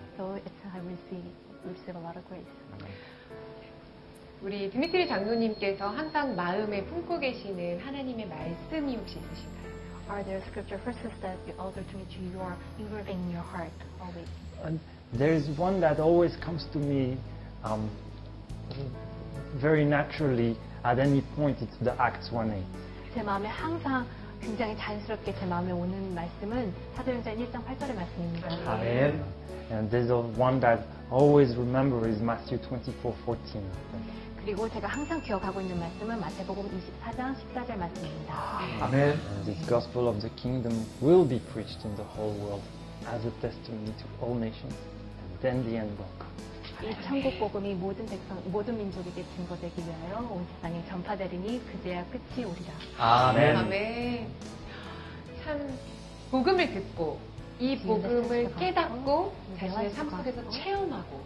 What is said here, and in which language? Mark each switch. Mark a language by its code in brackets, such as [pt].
[en] So I receive a lot of grace. [ko] 우리 드미트리 장로님께서 항상 마음에 품고 계시는 하나님의 말씀이 혹시 있으신가요? [en] Are there scripture verses that the Elder Dimitri you are engraving in your heart always? And there is one that always comes to me very naturally at any point. It's the Acts 1:8. [ko] 제 마음에 항상 굉장히 자연스럽게 제 마음에 오는 말씀은 사도행전 1장 8절의 말씀입니다. 아멘. [en] And there's one that I always remember is Matthew 24:14. [ko] 그리고 제가 항상 기억하고 있는 말씀은 마태복음 24장 14절 말씀입니다. 아멘. [en] And this gospel of the kingdom will be preached in the whole world as a testimony to all nations, and then the end will come. [ko] 이 천국 복음이 모든 민족에게 증거되기 위하여 온 세상에 전파되리니 그제야 끝이 오리라. 아멘. 아멘. 참 복음을 듣고 이 복음을 깨닫고 자신의 삶 속에서 체험하고